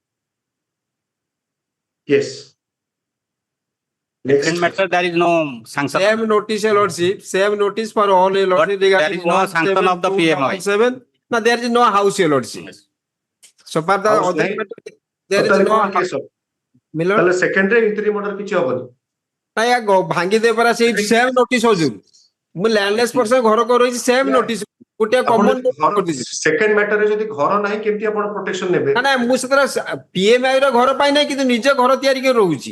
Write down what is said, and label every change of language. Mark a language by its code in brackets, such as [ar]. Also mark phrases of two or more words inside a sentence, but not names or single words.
[en] Yes. Different matter, there is no sanction. Same notice, your lordship, same notice for all, your lordship, But there regarding is no sanction of the PMI. 17. No, there is no house, your lordship. So far the House other nahi. matter, there is Total no court case. Milord, [or] ତାହେଲେ ସେକେଣ୍ଡରେ [en] interim order [or] କିଛି ହବନି। ନାଇଁ ଭାଙ୍ଗି ଦେଇ ପରା ସେଇ [en] same notice [or] ହଜୁର ମୁଁ [en] landless person [or] ଘର କରୁଛି [en] same notice [or] ଗୋଟେ କମନ [en] second matterରେ [or] ଯଦି ଘର ନାହିଁ କେମିତି ଆପଣ ପ୍ରୋଟେକ୍ସନ ନେବେ? ନା ନା ମୁଁ ସେଥିରେ ପିଏମଆଇ ର ଘର ପାଇଁ ନାହିଁ କିନ୍ତୁ ନିଜେ ଘର ତିଆରି କରି ରହୁଛି